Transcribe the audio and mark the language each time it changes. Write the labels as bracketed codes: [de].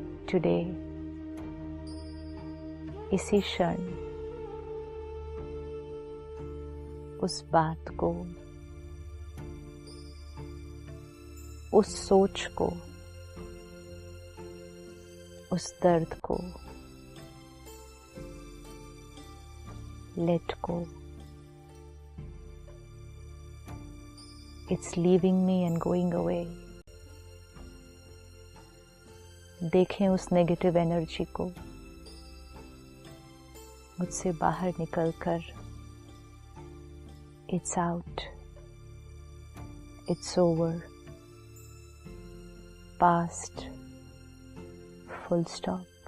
[en] Today, [hi] इसी क्षण उस बात को, उस सोच को, उस दर्द को [en] let go. It's leaving me and going away. [hi] देखें उस नेगेटिव एनर्जी को मुझसे बाहर निकलकर, [en] it's out, it's over, past, full stop.